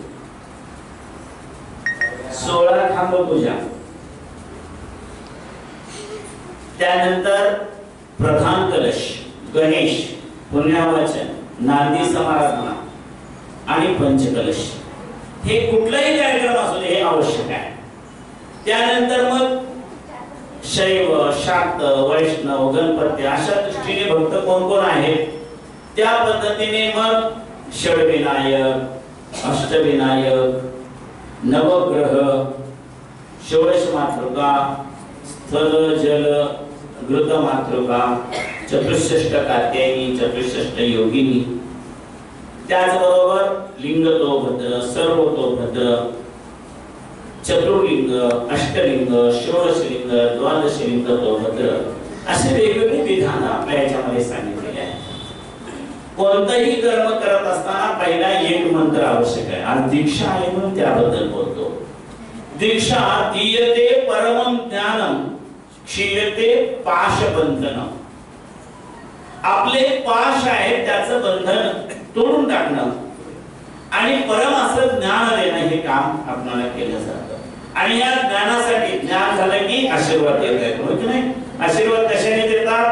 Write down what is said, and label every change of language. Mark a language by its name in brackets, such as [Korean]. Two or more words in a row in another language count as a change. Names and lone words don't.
[Marathi] 16 खांब पूजा, त्यानंतर प्रधान कलश, गणेश, पुण्यावाचन, नांदी समाराधना आणि पंचकलश। हे कुठलाही कार्यक्रम असू दे हे आवश्यक आहे। त्यानंतर मग शैव, शाक्त, वैष्णव, गणपती अशा दृष्टीने भक्त कोण कोण आहेत त्या पद्धतीने मग षडविनायक, अष्टविनायक, नवग्रह, षोडश मातृका, स्थल जल घृत मातृका, चतुष्षष्ट कात्यायनी, चतुष्षष्ट योगिनी, त्याचबरोबर लिंग तो भद्र, सर्व तो भद्र, चतुर्लिंग, अष्टलिंग, षोडशलिंग, द्वादशलिंग तो भद्र असे वेगवेगळे विधान आपल्या याच्यामध्ये सांगितलेले आहेत। कोणताही कर्म करत असताना पहिला एक मंत्र आवश्यक आहे आणि दीक्षा आहे म्हणून त्याबद्दल बोलतो। [Sanskrit] दीक्षा दीयते परमं ज्ञानम क्षीयते पाशबंधनम। [Marathi] आपले पाश आहे त्याचं बंधन तोडून टाकणं आणि परम असं ज्ञान देणं हे काम आपल्याला केलं जातं। आणि या ज्ञानासाठी ज्ञान झालं की आशीर्वाद देत आहेत, हो की नाही? आशीर्वाद कशाने देतात?